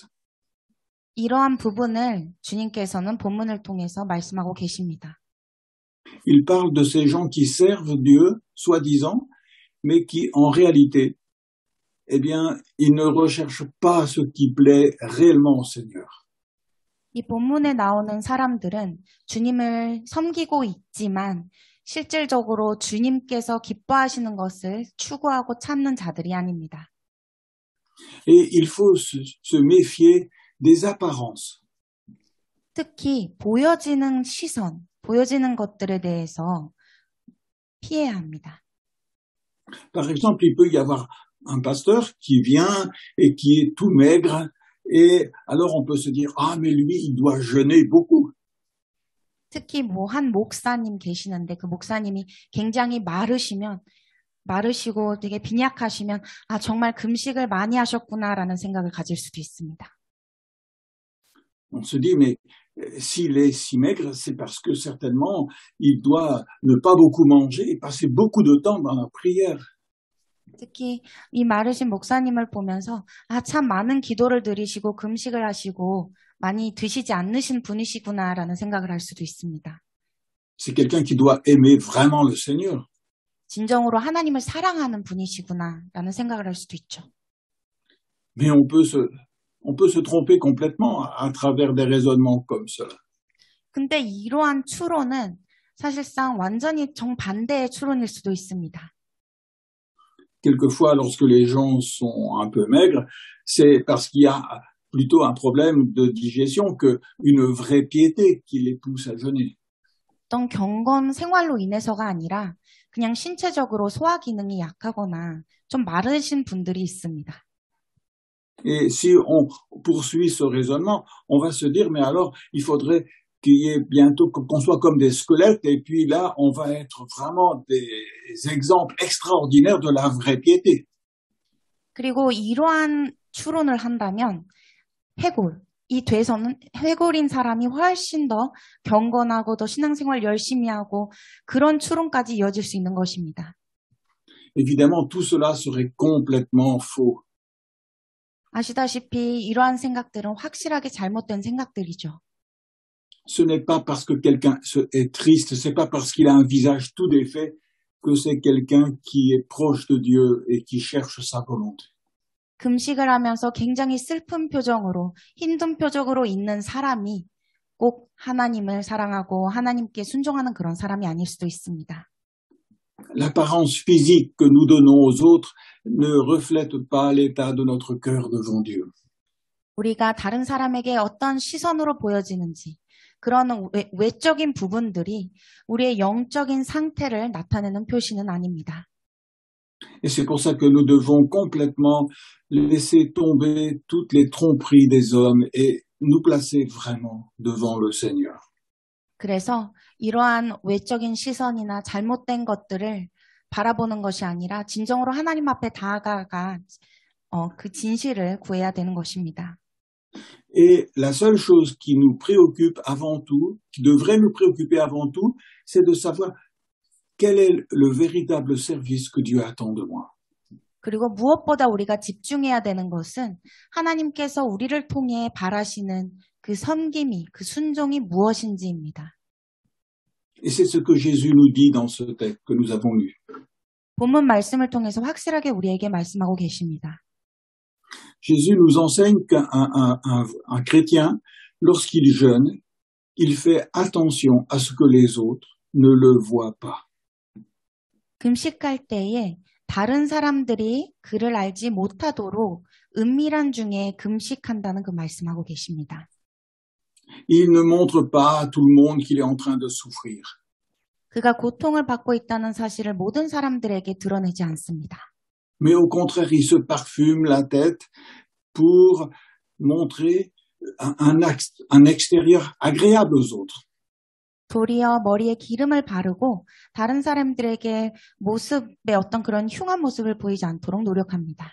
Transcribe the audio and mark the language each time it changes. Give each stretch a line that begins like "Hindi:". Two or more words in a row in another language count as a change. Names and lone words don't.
Korean: 이러한 부분을 주님께서는 본문을 통해서 말씀하고 계십니다.
French: Il parle de ces gens qui servent Dieu, soi-disant, mais qui, en réalité, eh bien, ils ne recherchent pas ce qui plaît réellement au Seigneur.
Korean: 이 본문에 나오는 사람들은 주님을 섬기고 있지만 실질적으로 주님께서 기뻐하시는 것을 추구하고 찾는 자들이 아닙니다.
French: Et il faut se méfier des apparences.
Korean: 특히 보여지는 시선, 보여지는 것들에 대해서 피해야 합니다.
French: Par exemple, il peut y avoir un pasteur qui vient et qui est tout maigre et alors on peut se dire ah mais lui il doit jeûner beaucoup.
Korean: 특히 한 목사님 계시는데 그 목사님이 굉장히 마르시고 되게 빈약하시면 아 정말 금식을 많이 하셨구나라는 생각을 가질 수도 있습니다.
French: On se dit mais s'il est si maigre, c'est parce que certainement il doit ne pas beaucoup manger et passer beaucoup de temps dans la prière.
Korean: 특히 이 마르신 목사님을 보면서 아, 참 많은 기도를 드리시고 금식을 하시고 많이 드시지 않으신 분이시구나라는 생각을 할 수도 있습니다.
French: C'est quelqu'un qui doit aimer vraiment le Seigneur.
Korean: 진정으로 하나님을 사랑하는 분이시구나라는 생각을 할 수도 있죠.
French: Mais on peut se tromper complètement à travers des raisonnements comme cela.
Korean: 근데 이러한 추론은 사실상 완전히 정반대의 추론일 수도 있습니다.
French: Quelquefois, lorsque les gens sont un peu maigres, c'est parce qu'il y a plutôt un problème de digestion qu'une vraie piété qui les pousse à jeûner.
Korean: 어떤 경건 생활로 인해서가 아니라 그냥 신체적으로 소화 기능이 약하거나 좀 마르신 분들이 있습니다.
French: Et si on poursuit ce raisonnement, on va se dire, mais alors, il faudrait qu'il y ait bientôt qu'on soit comme des squelettes, et puis là, on va être vraiment des exemples extraordinaires de la vraie piété.
Korean: 그리고 이러한 추론을 한다면 이 돼서는 해골인 사람이 훨씬 더 경건하고 더 신앙생활 열심히 하고 그런 추론까지 이어질 수 있는 것입니다.
French: Évidemment, tout cela serait complètement faux.
Korean: 아시다시피 이러한 생각들은 확실하게 잘못된 생각들이죠.
French: Ce n'est pas parce que quelqu'un est triste, c'est pas parce qu'il a un visage tout défait que c'est quelqu'un qui est proche de Dieu et qui cherche sa volonté.
Korean: 금식을 하면서 굉장히 슬픈 표정으로, 힘든 표정으로 있는 사람이 꼭 하나님을 사랑하고 하나님께 순종하는 그런 사람이 아닐 수도 있습니다.
French: L'apparence physique que nous donnons aux autres ne reflète pas l'état de notre cœur devant Dieu.
Korean: 우리가 다른 사람에게 어떤 시선으로 보여지는지 그런 외적인 부분들이 우리의 영적인 상태를 나타내는 표시는 아닙니다.
French: Et c'est pour ça que nous devons complètement laisser tomber toutes les tromperies des hommes et nous placer vraiment devant le Seigneur.
Korean: 그래서 이러한 외적인 시선이나 잘못된 것들을 바라보는 것이 아니라 진정으로 하나님 앞에 다가가 그 진실을 구해야 되는 것입니다.
French: Et la seule chose qui nous préoccupe avant tout, qui devrait nous préoccuper avant tout, c'est de savoir quel est le véritable service que Dieu attend de moi.
Korean: 그리고 무엇보다 우리가 집중해야 되는 것은 하나님께서 우리를 통해 바라시는 그 섬김이, 그 순종이 무엇인지입니다.
French: Et c'est ce que Jésus nous dit dans ce texte que nous avons lu.
Korean: 본문 말씀을 통해서 확실하게 우리에게 말씀하고 계십니다.
French: Jésus nous enseigne qu'un chrétien, lorsqu'il jeûne, il fait attention à ce que les autres ne le voient pas.
Korean: 금식할 때에 다른 사람들이 그를 알지 못하도록 은밀한 중에 금식한다는 그 말씀하고 계십니다.
French: Il ne montre pas à tout le monde qu'il est en train de souffrir.
Korean: 그가 고통을 받고 있다는 사실을 모든 사람들에게 드러내지 않습니다.
French: Mais au contraire, il se parfume la tête pour montrer un extérieur agréable aux autres.
Korean: 도리어 머리에 기름을 바르고 다른 사람들에게 모습의 어떤 그런 흉한 모습을 보이지 않도록 노력합니다.